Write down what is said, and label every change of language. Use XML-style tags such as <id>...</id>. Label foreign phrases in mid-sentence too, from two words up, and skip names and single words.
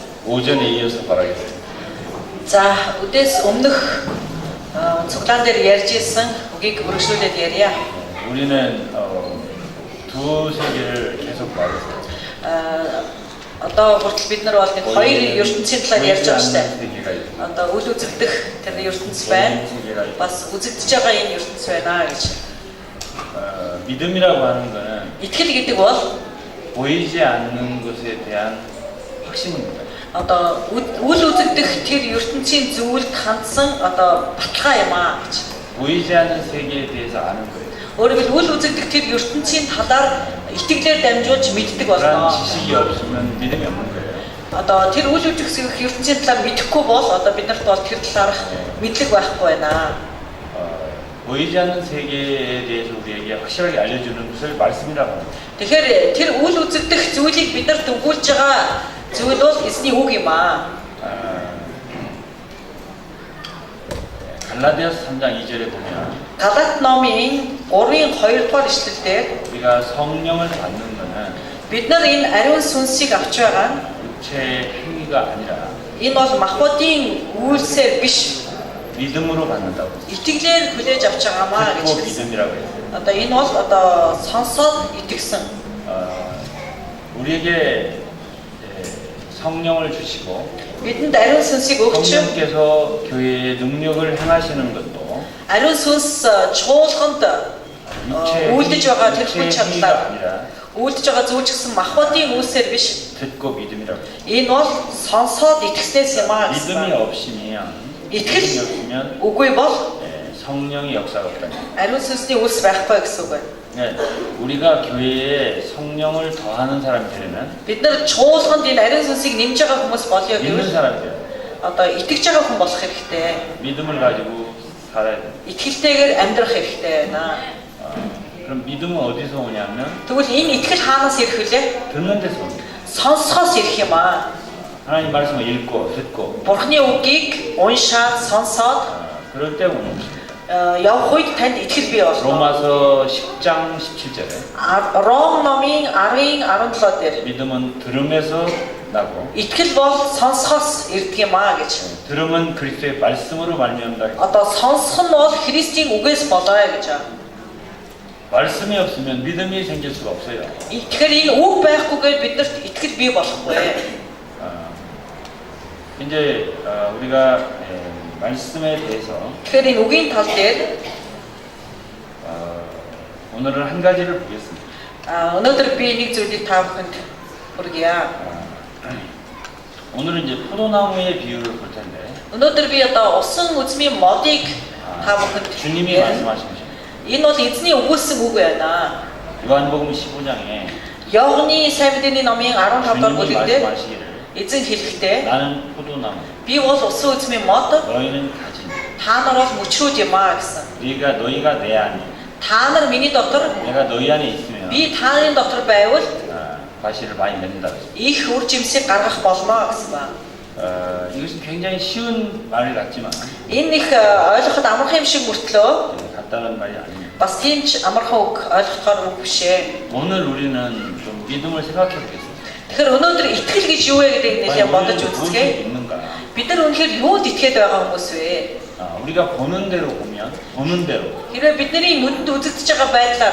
<ko>오전에 이어서 바라겠습니다.</ko> <mn>За, өдөөс өмнөх цуглаан дээр ярьж ирсэн үгийг өргөжлүүлээд ярья.</mn> <ko>우리는 두세 개를 계속 말했어요.</ko> <mn>Одоо хүртэл бид нар бол нэг хоёр ертөнцийн талаар ярьж байгаа шүү дээ. Одоо үл үзэгдэх тэр ертөнц байна. Бас үзэгдэж байгаа энэ ертөнц байна гэж.</mn> <ko>믿음이라고 하는 거는</ko> <mn>итгэл гэдэг бол</mn> <ko>보이지 않는 것에 대한 확신입니다.</ko> <mn>одоо үл үзэгдэх тэр ертөнцийн зүйлд хандсан одоо баталгаа юм аа гэж.</mn> <ko>보이지 않는 세계에 대해서 아는 거예요.</ko> <mn>өөрөөр хэлбэл үл үзэгдэх тэр ертөнцийн талаар итгэлээр дамжуулж мэддэг</mn> <ko>그런</ko> <mn>болно.</mn> <ko>지식이 없으면 믿음이 없는 거예요.</ko> <mn>Одоо тэр үл үзэгдэх ертөнцийн талаар мэдэхгүй бол одоо биднэрт бол тэр талаарх мэдлэг байхгүй байна.</mn> <ko>보이지 않는 세계에 대해서 우리에게 확실하게 알려주는 것을 말씀이라고 합니다.</ko> <mn>Тэгэхээр тэр үл үзэгдэх зүйлийг биднэрт өгүүлж байгаа зүйл бол эзний үг юм аа.</mn> <ko>갈라디아서 3장 2절에 보면</ko> <mn>Галаат номын 3-ын 2-р эшлэлдэр</mn> <ko>우리가 성령을 받는 것은</ko> <mn>бид нар энэ ариун сүнсийг авч байгаа нь</mn> <ko>육체의 행위가 아니라</ko> <mn>энэ бол махбодын үйлсээр биш</mn> <ko>믿음으로 받는다고 했어요.</ko> <mn>итгэлээр хүлээж авч байгаамаа гэж</mn> <ko>듣고</ko> <mn>хэлсэн.</mn> <ko>믿음이라고 했어요.</ko> <mn>Одоо энэ бол одоо сонсоод итгэсэн.</mn> <ko>우리에게 성령을 주시고</ko> <mn>бидэнд ариун сүнсийг өгч</mn> <ko>성령께서 교회의 능력을 행하시는 것도</ko> <mn>ариун сүнс чуулганд үйлдэж байгаа тэр хүн чадлаар үйлдэж байгаа зүйл гэсэн махбодын үйлсээр биш</mn> <ko>듣고 믿음이라고 했어요.</ko> <mn>энэ бол сонсоод итгэснээс юм аа</mn> <ko>믿음이</ko> <mn>гэсэн.</mn> <ko>없으면</ko> <mn>итгэл</mn> <ko>믿음이 없으면</ko> <mn>үгүй бол</mn> <ko>성령의 역사가 없다는 거예요.</ko> <mn>ариун сүнсний үйлс байхгүй гэсэн үг байна.</mn> <ko>네, 우리가 교회에 성령을 더하는 사람이 되려면</ko> <mn>бид нар чуулганд энэ ариун сүнсийг нэмж байгаа хүмүүс болёо</mn> <ko>믿는</ko> <mn>гэвэл</mn> <ko>사람이 돼요.</ko> <mn>одоо итгэж байгаа хүн болох хэрэгтэй.</mn> <ko>믿음을 가지고 살아야 돼요.</ko> <mn>итгэлтэйгээр амьдрах хэрэгтэй байна.</mn> <ko>그럼 믿음은 어디서 오냐면</ko> <mn>Тэгвэл энэ итгэл хаанаас ирэх вүлээ?</mn> <ko>듣는 데서 옵니다.</ko> <mn>Сонсохоос ирэх юм аа.</mn> <ko>하나님 말씀을 읽고 듣고</ko> <mn>Бурхны үгийг уншаад сонсоод</mn> <ko>그럴 때 오는 것입니다.</ko> <mn>явах үед танд итгэл бий болно.</mn> <ko>로마서 10장 17절에</ko> <mn>Ром номын 10-ын 17 дээр</mn> <ko>믿음은 들음에서 나고</ko> <mn>итгэл бол сонсохоос ирдэг юм аа гэж.</mn> <ko>들음은 그리스도의 말씀으로 말미암다.</ko> <mn>Одоо сонсох нь бол Христийн үгээс болоо гэж байна.</mn> <ko>말씀이 없으면 믿음이 생길 수가 없어요.</ko> <mn>Тэгэхээр энэ үг байхгүйгээр биднэрт итгэл бий болохгүй.</mn> <ko>이제 우리가 말씀에 대해서</ko> <mn>Тэгэхээр энэ үгийн тал дээр</mn> <ko>오늘은 한 가지를 보겠습니다.</ko> <mn>өнөөдөр би нэг зүйлийг та бүхэнд хүргье.</mn> <ko>오늘은 이제 포도나무의 비유를 볼 텐데</ko> <mn>өнөөдөр би одоо усан үзмийн модыг та бүхэнд</mn> <ko>주님이 말씀하신 것입니다.</ko> <mn>энэ бол эзний өгүүлсэн үг байна.</mn> <ko>요한복음 15장에</ko> <mn>Явганы сайн мэдээний номын 15 дугаар</mn> <ko>주님이</ko> <mn>бүлэгт</mn> <ko>말씀하시기를</ko> <mn>эзэн хэлэхдээ</mn> <ko>나는 포도나무</ko> <mn>би бол усан үзмийн мод,</mn> <ko>너희는 가지</ko> <mn>та нар бол мөчрүүд юм аа гэсэн.</mn> <ko>너희가 내 안에</ko> <mn>Та нар миний дотор,</mn> <ko>내가 너희 안에 있으면</ko> <mn>би та нарын дотор байвал</mn> <ko>과실을 많이 맺는다.</ko> <mn>их үр жимсийг гаргах болно гэсэн байна.</mn> <ko>이것은 굉장히 쉬운 말 같지만</ko> <mn>Энэ их ойлгоход амархан юм шиг мөртлөө</mn> <ko>간단한 말이 아닙니다.</ko> <mn>бас тийм ч амархан үг ойлгохоор үг биш ээ.</mn> <ko>오늘 우리는 좀 믿음을 생각해 보겠습니다.</ko> <mn>Тэгэхээр өнөөдөр итгэл гэж юу вэ гэдэг нэлээд бодож үзцгээе.</mn> <ko>있는가?</ko> <mn>Бид нар үнэхээр юунд итгээд байгаа хүмүүс вэ?</mn> <ko>우리가 보는 대로 보면 보는 대로</ko> <mn>хэрвээ бидний нүдэнд үзэгдэж байгаа байдлаар</mn>